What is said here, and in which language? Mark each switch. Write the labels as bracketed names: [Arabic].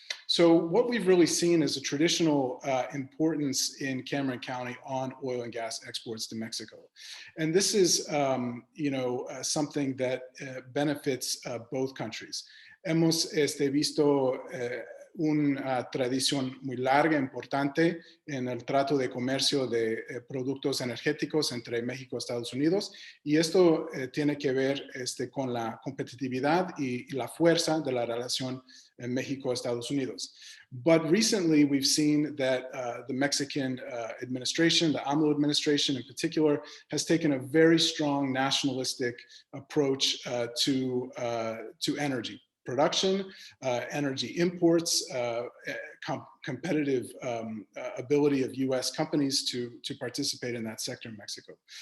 [English] So what we've really seen is a traditional importance in Cameron County on oil and gas exports to Mexico. And this is something that benefits both countries. [Spanish] Hemos visto una tradición muy larga, importante en el trato de comercio de productos energéticos entre México y Estados Unidos, y esto tiene que ver con la competitividad y la fuerza de la relación en México-Estados Unidos. [English] But recently we've seen that the Mexican administration, the AMLO administration in particular, has taken a very strong nationalistic approach to energy production, energy imports, competitive ability of US companies to participate in that sector in Mexico.